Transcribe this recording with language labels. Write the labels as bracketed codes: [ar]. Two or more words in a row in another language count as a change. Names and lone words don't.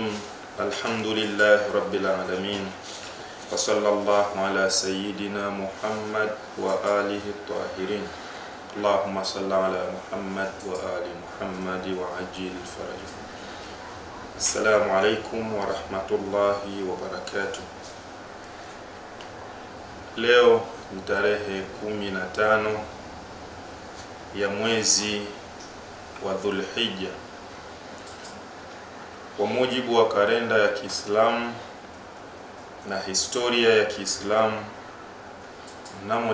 [ar] الحمد لله رب العالمين، وصلى الله على سيدنا محمد وآله الطاهرين. اللهم صل على محمد وآل محمد وعجل الفرج. السلام عليكم ورحمة الله وبركاته. [sw] Leo ni tarehe 15 ya mwezi wa Dhulhijja. Kwa mujibu wa kalenda ya Kiislamu na historia ya Kiislamu, mnamo